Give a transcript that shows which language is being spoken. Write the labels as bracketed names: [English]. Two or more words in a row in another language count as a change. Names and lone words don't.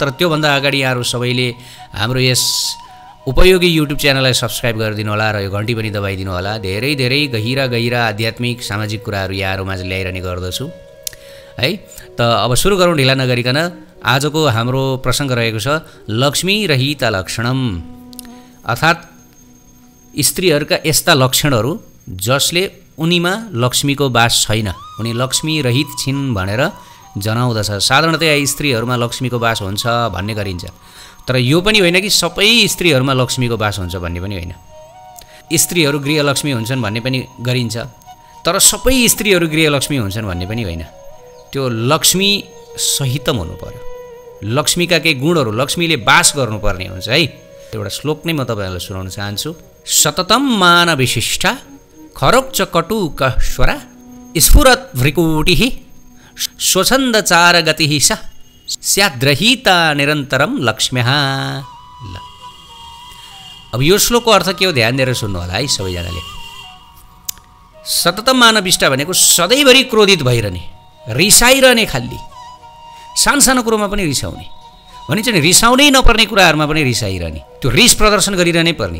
[Nepali] तर त्योभन्दा अगाडि यहाँहरू सबैले हाम्रो यस उपयोगी युट्युब च्यानललाई सब्सक्राइब गरिदिनु होला र यो घन्टी पनि दबाइदिनु होला। धेरै धेरै गहिरा गहिरा आध्यात्मिक सामाजिक कुराहरू यहाँहरूमा ल्याइरहने गर्दछु है। त अब सुरु गरौँ ढिला नगरिकन। आजको हाम्रो प्रसङ्ग रहेको छ [Sanskrit] लक्ष्मी रहिता लक्षणम, [Nepali] अर्थात् स्त्रीहरूका यस्ता लक्षणहरू जसले उनीमा लक्ष्मीको बास छैन, उनी लक्ष्मी रहित छिन् भनेर जनाउँदछ। साधारणतया स्त्रीहरूमा लक्ष्मीको बास हुन्छ भन्ने गरिन्छ, तर यो पनि होइन कि सबै स्त्रीहरूमा लक्ष्मीको बास हुन्छ भन्ने पनि होइन। स्त्रीहरू गृहलक्ष्मी हुन्छन् भन्ने पनि गरिन्छ, तर सबै स्त्रीहरू गृहलक्ष्मी हुन्छन् भन्ने पनि होइन। त्यो [Sanskrit] लक्ष्मी सहितम [Nepali] हुनु पर्यो। लक्ष्मीका केही गुणहरू, लक्ष्मीले बास गर्नुपर्ने हुन्छ है। एउटा श्लोक नै म तपाईँहरूलाई सुनाउन चाहन्छु। [Sanskrit] सततम मान विशिष्टा खरोक्च कटुक स्वरा स्फुरत भ्रिकुटिः स्वछन्द चार गतिः सा स्याद्रहिता निरन्तरम लक्ष्म्यः। [Nepali] ल, अब यो श्लोकको अर्थ के हो ध्यान दिएर सुन्नु होला है सबैजनाले। [Sanskrit] सततम मानविष्टा [Nepali] भनेको सधैँभरि क्रोधित भइरहने, रिसाइरहने, खाली सानो कुरोमा पनि रिसाउने भनिन्छ नि, रिसाउनै नपर्ने कुराहरूमा पनि रिसाइरहने, त्यो रिस प्रदर्शन गरिरहनै पर्ने।